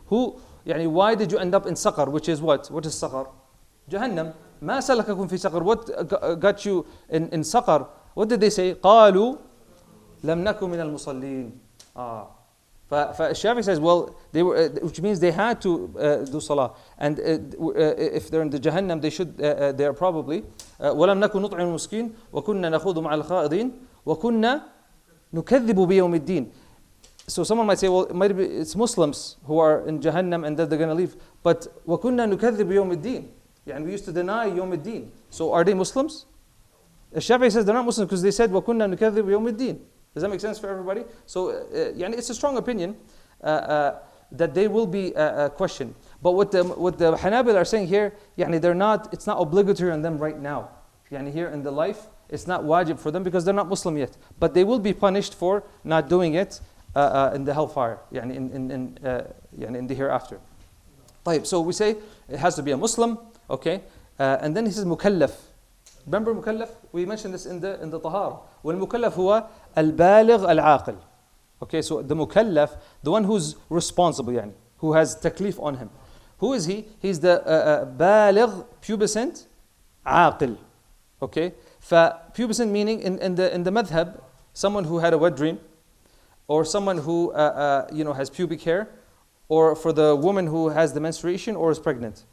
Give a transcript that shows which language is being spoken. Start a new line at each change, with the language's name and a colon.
English: Why did you end up in Saqar? Which is what? What is Saqar? Jahannam.
Arabic: ما سلككم في سقر.
English: What got you in Saqar? What did they say?
Arabic: قالوا لم نكن من المصلين.
English: Shafi says, well, they were, which means they had to do salah. And if they're in the Jahannam, they are probably
Arabic: ولم نكن نطعم المسكين وكنا نخوض مع الخائضين وكنا نكذب بيوم الدين.
English: So someone might say, well, it's Muslims who are in Jahannam and then they're going to leave. But
Arabic: وَكُنَّا نُكَذِّبُ يَوْمِ الدِّينِ.
English: And we used to deny يوم الدين. So are they Muslims? Shafi'i says they're not Muslims because they said
Arabic: وَكُنَّا نُكَذِّبُ يَوْمِ الدِّينِ.
English: Does that make sense for everybody? So it's a strong opinion that they will be questioned. But what the Hanabil are saying here, it's not obligatory on them right now. Here in the life, it's not wajib for them because they're not Muslim yet. But they will be punished for not doing it in the hellfire, in the hereafter.
Arabic: طيب,
English: so we say it has to be a Muslim, okay? And then he says mukallaf. Remember mukallaf? We mentioned this in the tahara.
Arabic: والمكلف هو البالغ العاقل.
English: Okay, so the mukallaf, the one who's responsible, who has taklif on him. Who is he? He's the baligh, pubescent, aqil. Okay, pubescent meaning in the madhab, someone who had a wet dream, or someone who has pubic hair, or for the woman who has the menstruation or is pregnant.